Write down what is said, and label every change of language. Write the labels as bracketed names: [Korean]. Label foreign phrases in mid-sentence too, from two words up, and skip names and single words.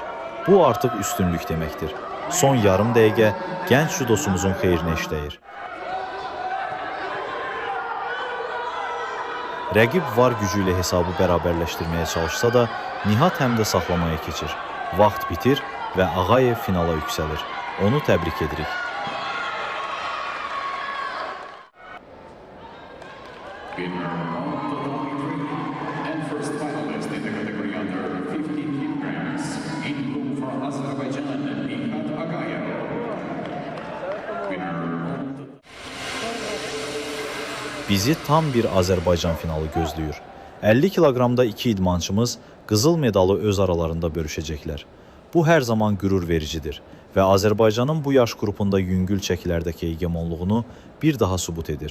[Azerbaijani] Bu artıq üstünlük deməkdir. Son yarım dəqiqə gənc judosumuzun xeyrinə işləyir. Rəqib var gücü ilə hesabı bərabərləşdirməyə çalışsa da, Nihat həm də saxlamaya keçir. Vaxt bitir və Ağayev finala yüksəlir. Onu təbrik edirik. [English] And first finalist in the category under 50 kilograms, in blue for Azerbaijan, Nihat Agayev. [Azerbaijani] Bizi tam bir Azərbaycan finalı gözləyir. 50 kiloqramda iki idmançımız qızıl medalı öz aralarında bölüşəcəklər. Bu hər zaman qürur vericidir və Azərbaycanın bu yaş qrupunda yüngül çəkilərdəki hegemonluğunu bir daha sübut edir.